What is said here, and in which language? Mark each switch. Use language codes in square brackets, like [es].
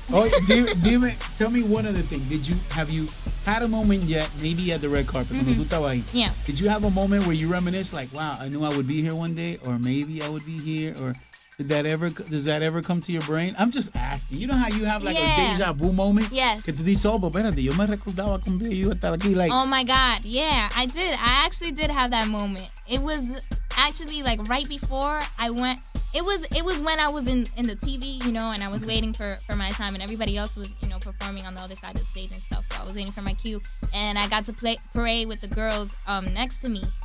[en] Oh, tell me one other thing. Have you had a moment yet? Maybe at the red carpet. [es] Cuando tú estabas ahí. [en] Yeah. Did you have a moment where you reminisce like, wow, I knew I would be here one day, or maybe I would be here, or does that ever come to your brain? I'm just asking. You know how you have like a deja vu moment? Yes. [es] Que tú dices, oh, pero espérate, yo me recordaba cuando yo iba a estar aquí. [en] Like, oh my God, yeah, I did. I actually did have that moment. It was actually like right before I went. It was when I was in the TV, you know, and I was waiting for my time, and everybody else was, you know, performing on the other side of the stage and stuff. So I was waiting for my cue, and I got to pray with the girls next to me.